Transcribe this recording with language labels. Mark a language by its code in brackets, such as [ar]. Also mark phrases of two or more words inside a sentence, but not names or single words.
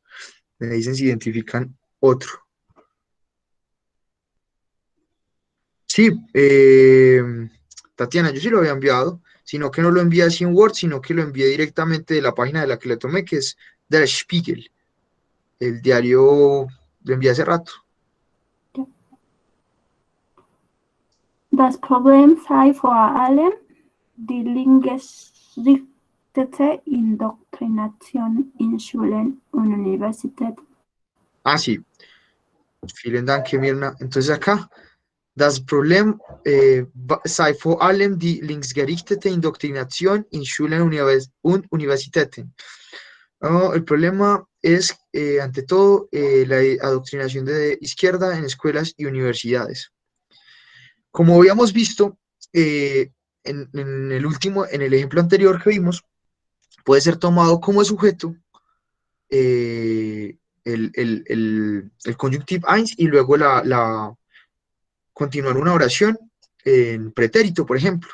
[es] Me dicen si identifican otro. Sí, Tatiana, yo sí lo había enviado, sino que no lo envié así en Word, sino que lo envié directamente de la página de la que le tomé, que es Der Spiegel. El diario lo envié hace rato. [de] Das Problem sei vor allem die linksgerichtete Indoktrination in Schulen und Universitäten. [es] Ah, sí. [de] Vielen Dank, Mirna. [es] Entonces acá, [de] das Problem sei vor allem die linksgerichtete Indoktrination in Schulen und Universitäten. [es] Oh, el problema es, ante todo, la adoctrinación de izquierda en escuelas y universidades. Como habíamos visto en el ejemplo anterior que vimos, puede ser tomado como sujeto el conjunctive 1 y luego continuar una oración en pretérito, por ejemplo.